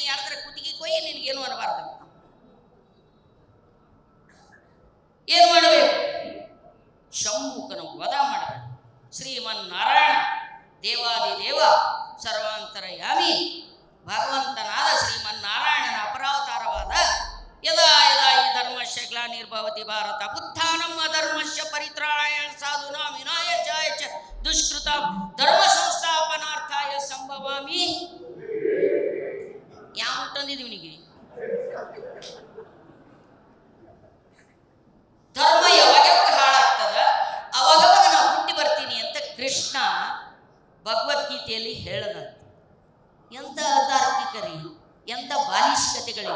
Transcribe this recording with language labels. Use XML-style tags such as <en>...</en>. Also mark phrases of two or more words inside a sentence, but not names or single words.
<kn>ಮಗನೇ, ನೀ ಯಾರ್ದ್ರ ಕುತ್ತಿಗೆ ಕೊಯ್ಯಿ, ನಿನಗೇನು ಅನ್ನಬಾರ್ದು. ಏನು ಮಾಡಬೇಕು? ಶಂಭುಕನ ವಧ ಮಾಡಬೇಕು. ಶ್ರೀಮನ್ನಾರಾಯಣ ದೇವಾದಿದೇವ ಸರ್ವಾಂತರಯಾಮಿ ಭಗವಂತನಾದ ಶ್ರೀಮನ್ನಾರಾಯಣನ ಅಪರಾವತಾರವಾದ</kn> <sa>ಯದಾ ಯದಾ ಈ ಧರ್ಮಸ್ಯ ಗ್ಲಾನಿರ್ಭವತಿ ಭಾರತ ಉತ್ಥಾನಂ ಅಧರ್ಮಸ್ಯ ಪರಿತ್ರಾಣಾಯ ಸಾಧೂನಾಂ ವಿನಾಶಾಯ ಚ ದುಷ್ಕೃತಾಂ ಧರ್ಮ ಸಂಸ್ಥಾಪನಾರ್ಥಾಯ ಸಂಭವಾಮಿ.</sa> <kn>ಯಾವ ತಂದಿದ್ದೀವಿ ಇವನಿಗೆ? ಧರ್ಮ ಯಾವಾಗ ಹಾಳಾಗ್ತದ ಅವಾಗವಾಗ ನಾವು ಹುಟ್ಟಿ ಬರ್ತೀನಿ ಅಂತ ಕೃಷ್ಣ ಭಗವದ್ಗೀತೆಯಲ್ಲಿ ಹೇಳದಂತ. ಎಂಥ ಅತಾರ್ಕಿಕರಿ, ಎಂಥ ಬಾಲಿಷ್ಕತೆಗಳಿವು.</kn>